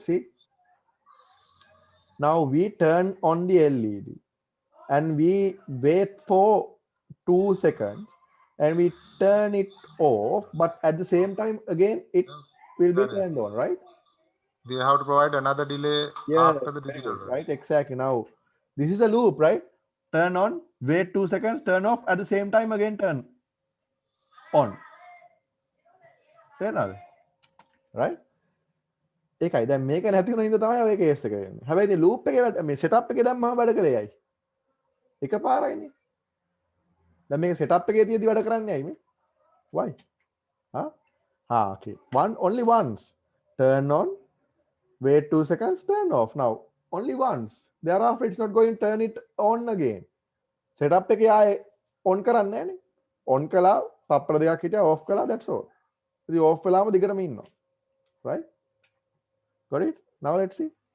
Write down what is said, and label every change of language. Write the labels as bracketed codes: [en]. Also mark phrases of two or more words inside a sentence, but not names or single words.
[en] See, now we turn on the LED and we wait for 2 seconds and we turn it off, but at the same time, again, it will be turned on, right? We have to provide another delay Yes, after the very digital good, right? right? Exactly. Now, this is a loop, right? Turn on, wait 2 seconds, turn off, at the same time, again turn on. [si] තේරෙනවද? Right? ඒකයි දැන් මේක නැති වුණ හින්දා තමයි ඔය කේස් එක එන්නේ. හැබැයි ඉතින් ලූප් එකේ මේ setup එකේ දැම්මම වැඩ කළේ ඇයි? එකපාරයිනේ. දැන් මේක setup එකේ තියදී වැඩ කරන්නේ ඇයි මේ? [en] Why? Huh? Okay. Only once. Turn on, wait 2 seconds, turn off. Now, only once. Thereafter, it's not going to turn it on again. [si] Setup එකේ ආයේ on කරන්නේ නැහනේ. On කළා, තප්පර දෙකක් හිටියා, off කළා, [en] that's all. [si] ඉතින් off වෙලාම දිගටම ඉන්නවා. [en] Right? Got it? Now let's see.